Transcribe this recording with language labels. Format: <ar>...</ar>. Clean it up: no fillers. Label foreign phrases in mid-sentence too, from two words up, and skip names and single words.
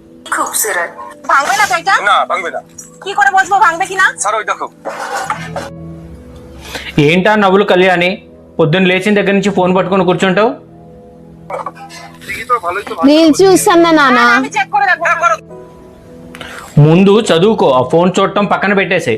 <bn>খুবসুরত ভাঙবে না তো এটা? না ভাঙবে না। কি করে বসবো ভাঙবে কিনা? স্যার ওই দেখো।</bn> <te>ఏంటా నవ్వులు కళ్యాణి? పొద్దున్న లేచిన దగ్గర నుంచి ఫోన్ పట్టుకొని కూర్చుంటావు. నేను చూస్తున్నా నాన్న.</te> <bn>আমি চেক করে দেখবো.</bn> <te>ముందు చదువుకో, ఆ ఫోన్ చూడటం పక్కన పెట్టేసే.</te>